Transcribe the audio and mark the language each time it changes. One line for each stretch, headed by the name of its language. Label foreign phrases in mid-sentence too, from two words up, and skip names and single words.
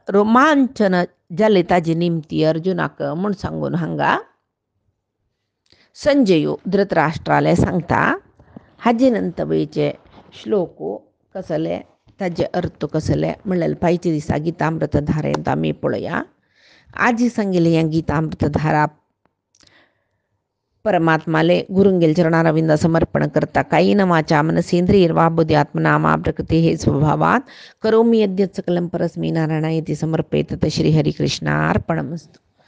Konkani: रोमांचन जाले ताजे निमती अर्जुनाक म्हूण सांगून हांगा संजयो धृतराष्ट्राला सांगता हाजेनंतबळीचे श्लोको कसले ताजे अर्थ कसले म्हणलें पाहिजे दिसा गितामृत धारेंत आमी पळोवया. आजी सांगिल्ली हें गीतामृत धारा परमात्माले गुरुंगेल चरणारविंद समर्पण करता.
Sanskrit: कायेन वाचा मनसेंद्रियर्वा बुद्ध्यात्मना प्रकृती हे स्वभावात करोमि यद्यत् सकलं परस्मै नारायणायति समर्पयेत. श्री हरिकृष्णार्पणमस्तु.